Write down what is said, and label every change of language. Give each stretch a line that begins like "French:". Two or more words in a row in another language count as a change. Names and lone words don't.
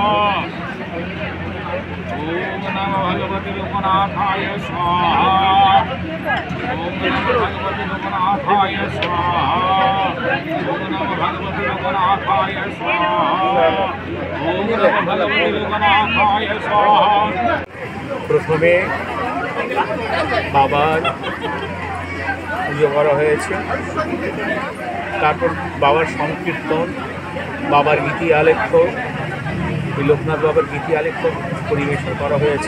Sanskrit: ओम नमो भगवते लोकनाथाय स्वाहा। ओम नमो भगवते लोकनाथाय स्वाहा। ओम नमो भगवते लोकनाथाय स्वाहा। ओम नमो भगवते लोकनाथाय स्वाहा।
Bangla: প্রথমে বাবার পুজো করা হয়েছে, তারপর বাবার সংকীর্তন, বাবার গীতি আলেখ্য, লোকনাথ বাবার গীতি আলেখ্য পরিবেশন করা হয়েছে।